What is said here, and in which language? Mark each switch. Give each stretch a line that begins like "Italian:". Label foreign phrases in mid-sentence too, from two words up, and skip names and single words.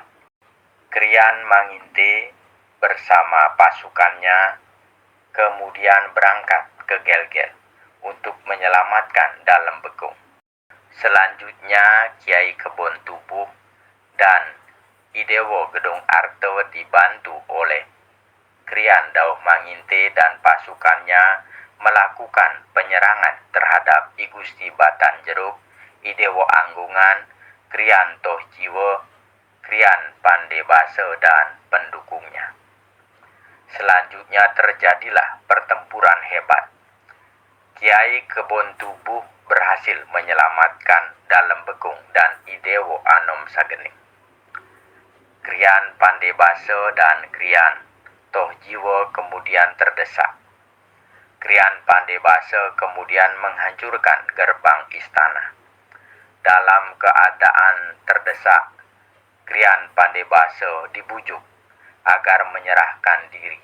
Indonesian: Krian Manginte bersama pasukannya kemudian berangkat ke Gelgel untuk menyelamatkan Dalem Bekung. Selanjutnya Kiai Kebon Tubuh dan I Dewo Gedung Arte dibantu oleh Krian Dauh Manginte dan pasukannya melakukan penyerangan terhadap I Gusti Batanjeruk, I Dewo Anggungan, Krian Tohjiwo, Krian Pandebase, dan pendukungnya. Selanjutnya terjadilah pertempuran hebat. Kiai Kebon Tubuh berhasil menyelamatkan Dalem Bekung dan I Dewo Anom Sagening. Krian Pandebase dan Krian Tohjiwo kemudian terdesak. Krian Pandebase kemudian menghancurkan gerbang istana. Dalam keadaan terdesak, Krian Pandebase dibujuk agar menyerahkan diri.